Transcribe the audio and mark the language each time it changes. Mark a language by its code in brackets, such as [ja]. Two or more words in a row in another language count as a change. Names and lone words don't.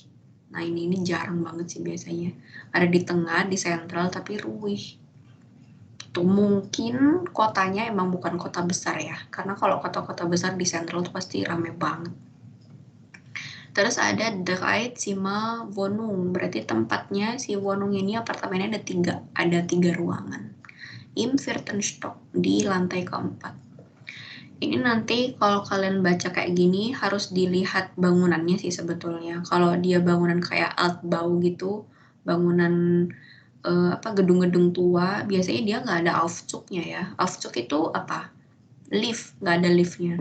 [id] Nah, ini jarang banget sih biasanya. Ada di tengah, di sentral, tapi ruih. Gitu. Mungkin kotanya emang bukan kota besar ya, karena kalau kota-kota besar di sentral tuh pasti rame banget. Terus ada [de] Drei Zimmer Wohnung, [id] berarti tempatnya si Wohnung ini apartemennya ada tiga ruangan. [de] Im vierten Stock, [id] di lantai keempat. Ini nanti kalau kalian baca kayak gini harus dilihat bangunannya sih sebetulnya. Kalau dia bangunan kayak Altbau gitu, bangunan gedung-gedung tua, biasanya dia nggak ada Aufzugnya ya. Aufzug itu apa? Lift, nggak ada liftnya.